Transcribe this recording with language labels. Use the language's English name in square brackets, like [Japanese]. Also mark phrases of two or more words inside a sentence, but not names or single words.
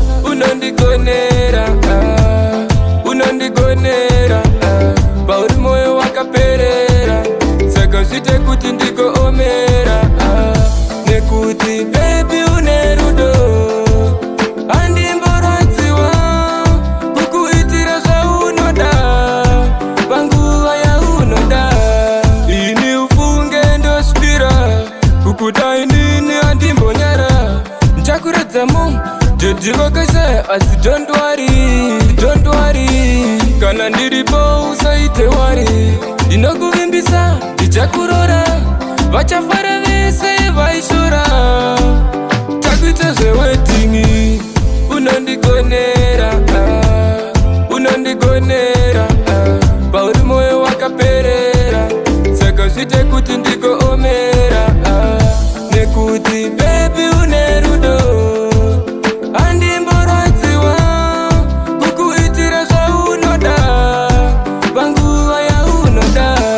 [Shona] Unondigonera, ah, unondigonera, ah, pauri moyo wakaperera, saka zvite kuti ndigoomera, ah, nekuti baby une rudo, handimboradziwa kukuitira zvaunoda, panguva yaunoda. Ini ufunge ndosvira, kukuda inini handimbonyara, ndichakuredza mu, ndodhivokashaya, asi [English] don't worry, don't worry. [Shona] Kana ndiripo usaite wari, ndinokuvimbisa, ndichakurora, vachafara vese vaishora, takuita zvewedhingi. Unondigonera, ah, unondigonera, ah, pauri moyo wakaperera, saka zvite kuti ndigoomera, ah, nekuti baby une rudo, handimboradziwa kukuitira zvaunoda, panguva yaunoda.